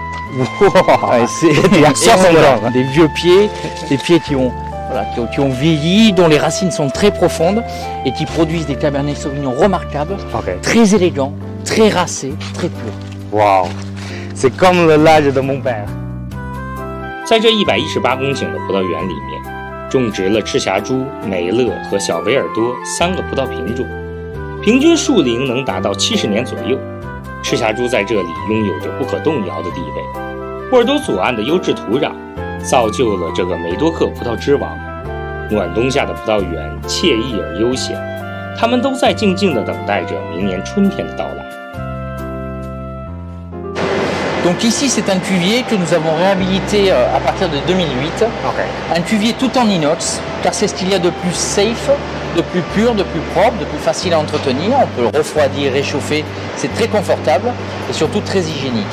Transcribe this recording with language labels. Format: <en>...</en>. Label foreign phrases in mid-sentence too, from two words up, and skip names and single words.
<fr>Wow, Ouais, il y a 60 ans. Des vieux pieds, des pieds qui ont vieilli, dont les racines sont très profondes et qui produisent des Cabernet Sauvignon remarquables, OK. très élégants, très racés, très purs. Wow, c'est comme le l'âge de mon père.</fr> <zh>在这118公顷的葡萄园里面，种植了赤霞珠、美乐和小维尔多3个葡萄品种，平均树龄能达到70年左右。赤霞珠在这里拥有着不可动摇的地位。波尔多左岸的优质土壤，造就了这个梅多克葡萄之王。暖冬下的葡萄园惬意而悠闲，他们都在静静地等待着明年春天的到来。</zh> <fr>Donc ici c'est un cuvier que nous avons réhabilité à partir de 2008. OK. Un cuvier tout en inox, car c'est ce qu'il y a de plus safe, de plus pur, de plus propre, de plus facile à entretenir. On peut le refroidir, réchauffer, c'est très confortable et surtout très hygiénique.</fr>